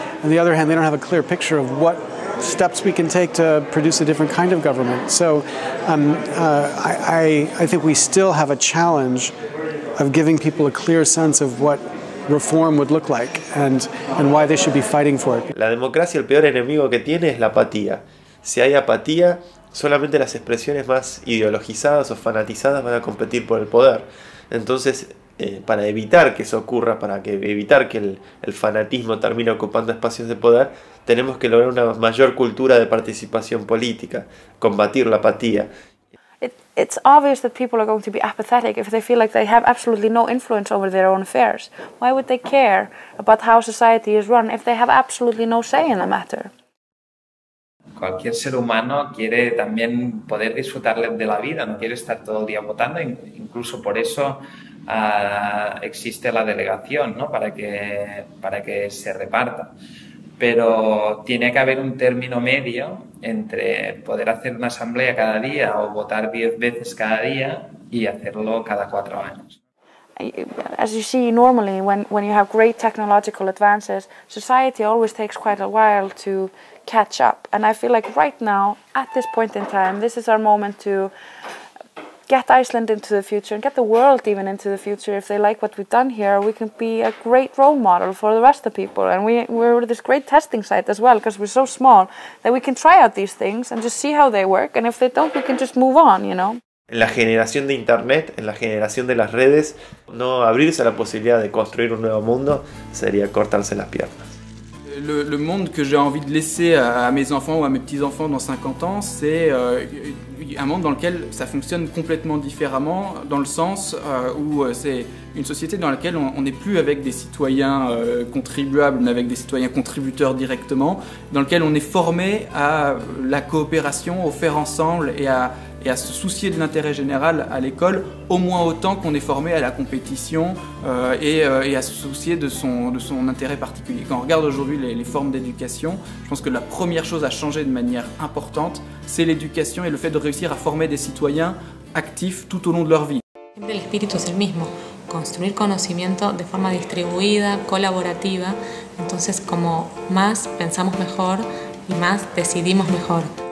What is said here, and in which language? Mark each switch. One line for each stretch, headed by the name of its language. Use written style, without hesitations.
English: On the other hand, they don't have a clear picture of what steps we can take to produce a different kind of government. So I think we still have a challenge of giving people a clear sense of what reform would look like and why they should be fighting for it.
Spanish: La democracia, el peor enemigo que tiene es la apatía. Si hay apatía, solamente las expresiones más ideologizadas o fanatizadas van a competir por el poder. Entonces, para evitar que eso ocurra, evitar que el fanatismo termine ocupando espacios de poder, tenemos que lograr una mayor cultura de participación política, combatir la apatía.
English: It's obvious that people are going to be apathetic if they feel like they have absolutely no influence over their own affairs. Why would they care about how society is run if they have absolutely no say in the matter?
Spanish: Cualquier ser humano quiere también poder disfrutar de la vida, no quiere estar todo el día votando, incluso por eso existe la delegación, ¿no? para que se reparta. Pero tiene que haber un término medio entre poder hacer una asamblea cada día o votar 10 veces cada día y hacerlo cada 4 años.
English: As you see, normally when you have great technological advances, society always takes quite a while to catch up. And I feel like right now, at this point in time, this is our moment to get Iceland into the future and get the world even into the future. If they like what we've done here, we can be a great role model for the rest of the people. And we're this great testing site as well, because we're so small that we can try out these things and just see how they work. And if they don't, we can just move on,
Spanish: En la generación de Internet, en la generación de las redes, no abrirse a la posibilidad de construir un nuevo mundo sería cortarse las piernas.
French: Le monde que j'ai envie de laisser à mes enfants ou à mes petits-enfants dans 50 ans, c'est un monde dans lequel ça fonctionne complètement différemment, dans le sens où c'est une société dans laquelle on n'est plus avec des citoyens contribuables, mais avec des citoyens contributeurs directement, dans lequel on est formé à la coopération, au faire ensemble et à se soucier de l'intérêt général à l'école, au moins autant qu'on est formé à la compétition et à se soucier de son intérêt particulier. Quand on regarde aujourd'hui les formes d'éducation, je pense que la première chose à changer de manière importante, c'est l'éducation et le fait de réussir à former des citoyens actifs tout au long de leur vie.
Spanish: El espíritu es el mismo, construir conocimiento de forma distribuida, colaborativa, entonces como más pensamos mejor y más decidimos mejor.